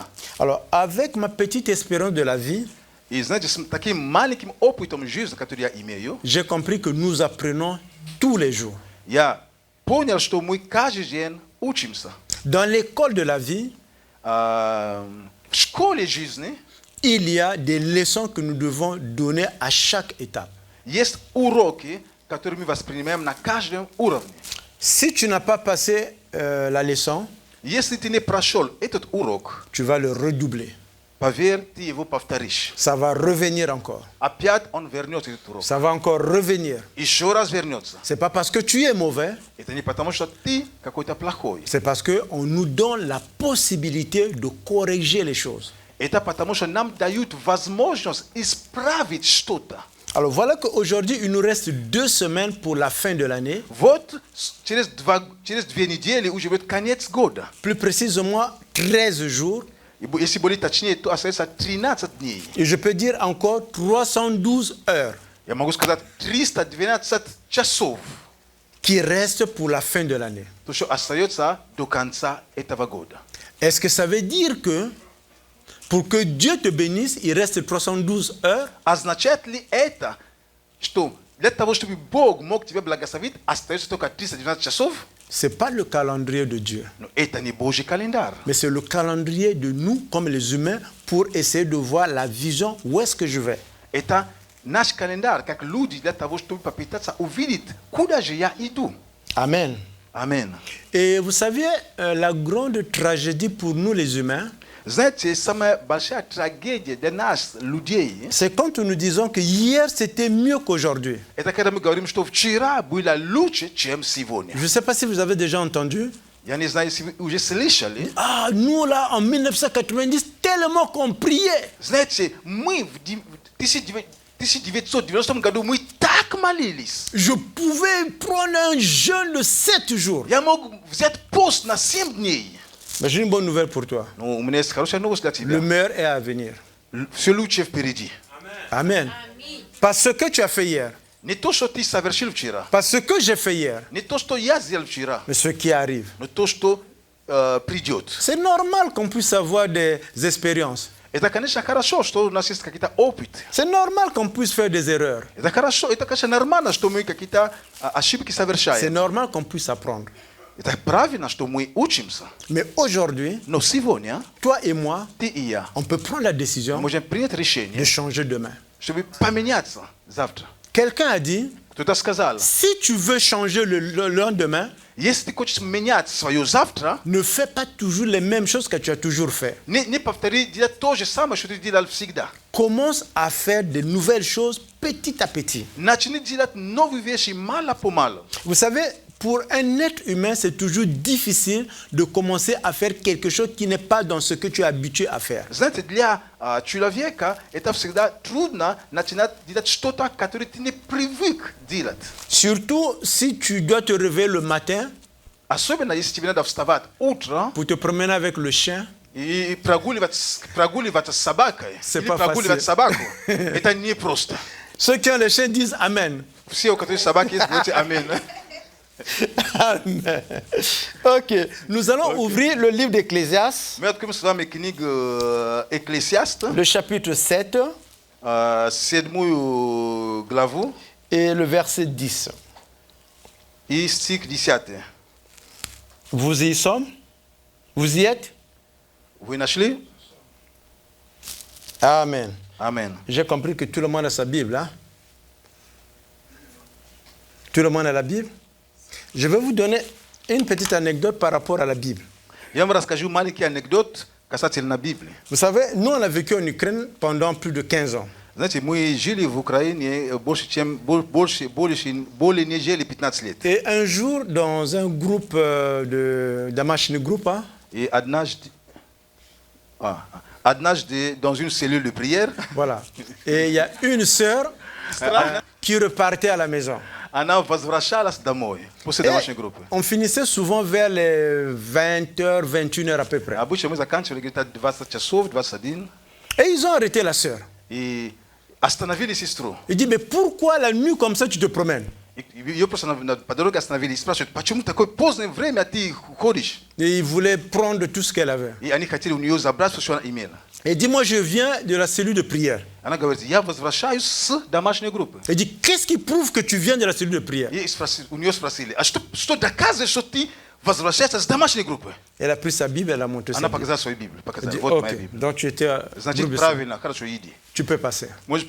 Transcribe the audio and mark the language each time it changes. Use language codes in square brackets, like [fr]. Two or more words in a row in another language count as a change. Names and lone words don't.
[fr] Alors, avec ma petite expérience de la vie, [ru] И знаете, с таким маленьким опытом жизни, который я имею, [fr] j'ai compris que nous apprenons tous les jours. [ru] я понял, что мы каждый день учимся. [fr] Dans l'école de la vie, [ru] В школе жизни [fr] il y a des leçons que nous devons donner à chaque étape. [ru] есть уроки, которые мы воспринимаем на каждом уровне. [fr] Si tu n'as pas passé la leçon, [ru] Если ты не прошел этот урок, [fr] tu vas le redoubler. [ru] Поверьте, его повторишь. [fr] Ça va revenir encore. [ru] Опять он вернется этот урок. [fr] Ça va encore revenir. [ru] Еще раз вернется. [fr] C'est pas parce que tu es mauvais, [ru] Это не потому, что ты какой-то плохой. [fr] c'est parce qu'on nous donne la possibilité de corriger les choses. [ru] Это потому, что нам дают возможность исправить что-то. [fr] Alors voilà qu'aujourd'hui, il nous reste 2 semaines pour la fin de l'année. [ru] Вот через 2 недели уже будет конец года. [fr] Plus précisément, 13 jours. [ru] Если более точнее, то остается 13 дней. [fr] Et je peux dire encore 312 heures [ru] Я могу сказать 312 часов, [fr] qui restent pour la fin de l'année. [ru] то, что остается до конца этого года. [fr] Est-ce que ça veut dire que pour que Dieu te bénisse, il reste 312 heures? [ru] Означает ли это, что для того, чтобы Бог мог тебя благословить, остается только 312 часов? [fr] Ce n'est pas le calendrier de Dieu, [ru] Но это не Божий календарь. [fr] mais c'est le calendrier de nous, comme les humains, pour essayer de voir la vision, où est-ce que je vais. [ru] Это наш календарь, как люди, для того, чтобы попытаться увидеть, куда же я иду. [fr] Amen. [ru] Аминь. [fr] Et vous savez, la grande tragédie pour nous les humains, [ru] Знаете, самая большая трагедия для нас, людей, [fr] c'est quand nous disons que hier c'était mieux qu'aujourd'hui. [ru] это когда мы говорим, что вчера было лучше, чем сегодня. [fr] Je ne sais pas si vous avez déjà entendu. [ru] Я не знаю, если вы уже слышали. [fr] Ah, nous là, en 1990, tellement qu'on priait. [ru] Знаете, мы в 1990 году мы так молились. [fr] Je pouvais prendre un jeûne de 7 jours. [ru] Я мог взять пост на 7 дней. [fr] Mais j'ai une bonne nouvelle pour toi. [ru] Ну, у меня есть хорошая новость для [fr] Le [ru] тебя. [fr] meilleur est à venir. [ru] Все лучшее впереди. [fr] Amen. Parce que tu as fait hier, [ru] Не то, что ты совершил вчера. [fr] parce que j'ai fait hier, [ru] Не то, что я сделал вчера. [fr] mais ce qui arrive. [ru] Но то, что придет. [fr] C'est normal qu'on puisse avoir des expériences. [ru] Это, конечно, хорошо, что у нас есть какие-то опыты. [fr] C'est normal qu'on puisse faire des erreurs. [ru] Это хорошо, это, конечно, нормально, что мы какие-то ошибки [fr] C'est [ru] совершаем. [fr] normal qu'on puisse apprendre. [ru] Это правильно, что мы учимся. [fr] Mais aujourd'hui, [ru] Но сегодня [fr] toi et moi, [ru] ты и я [fr] on peut prendre la [ru] мы [fr] décision [ru] можем принять [fr] de [ru] решение, [fr] changer demain. [ru] чтобы поменяться завтра. [fr] Quelqu'un a dit, [ru] Кто-то сказал, [fr] si tu veux changer le lendemain, [ru] если ты хочешь менять свое завтра, [fr] ne fais pas toujours les mêmes choses que tu as toujours fait. [ru] не повтори делать то же самое, что ты делал всегда. [fr] Commence à faire de nouvelles choses petit à petit. [ru] Начни делать новые вещи мало по малу. [fr] Vous savez, pour un être humain, c'est toujours difficile de commencer à faire quelque chose qui n'est pas dans ce que tu es habitué à faire. [ru] Знаете, для человека это всегда трудно начинать делать что-то, которое ты не привык делать. [fr] Surtout si tu dois te réveiller le matin [ru] Особенно, если тебе надо вставать утром [fr] pour te promener avec le chien. [ru] и прогуливаться с собакой, [fr] C'est [ru] или [fr] pas [ru] прогуливать [fr] facile. [ru] собаку. Это не просто. [fr] Ceux qui ont les chiens disent Amen. [ru] Все, у которых собаки есть, говорите аминь. [fr] Amen. Ok, nous allons ouvrir le livre d'Ecclésiaste, [ru] Мы откроем с вами книгу Экклесиаст, [fr] le chapitre 7 [ru] 7 главу [fr] et le verset 10. [ru] и стих 10. [fr] Vous y sommes? Vous y êtes? [ru] Вы нашли? [fr] Amen. [ru] Аминь. [fr] J'ai compris que tout le monde a sa Bible. Hein? Tout le monde a la Bible. Je vais vous donner une petite anecdote par rapport à la Bible. [ru] Я вам расскажу маленький анекдот касательно Библии. [fr] Vous savez, nous, on a vécu en Ukraine pendant plus de 15 ans. [ru] Знаете, мы жили в Украине более нежели 15 лет. [fr] Et un jour, dans un groupe de Damashni Group, hein, [ru] И однажды [fr] dans une cellule de prière, voilà, et il y a une sœur qui repartait à la maison. [ru] она возвращалась домой после [fr] Et [ru] домашней группы. [fr] on finissait souvent vers les 20h, 21h à peu près. [ru] Обычно мы заканчивали где-то 20 часов, 21, [fr] Et ils ont arrêté la sœur. [ru] и остановили сестру. [fr] Il dit, mais pourquoi la nuit comme ça tu te promènes? [ru] Ее просто по дороге остановили и спрашивают, почему такое позднее время ты ходишь? [fr] Et ils voulaient prendre tout ce qu'elle avait. [ru] И они хотели у нее забрать все, что она имела. [fr] Et dit, moi je viens de la cellule de prière. [ru] Она говорит, я возвращаюсь с домашней группы. [fr] Il dit, qu'est-ce qui prouve que tu viens de la cellule de prière? [ru] И у нее спросили, а что доказывает, что ты возвращаешься с домашней группы? [fr] Elle a pris sa Bible, elle a monté sa [ru] Она [fr] Bible. [ru] показала свою Библию. [fr] Elle [ru] Показала, [fr] dit, [ru] вот моя [fr] ok, [ru] Библия. [fr] donc tu étais à [ru] Значит, [fr] groupe de [ru] правильно, хорошо, иди. [fr] Tu peux passer.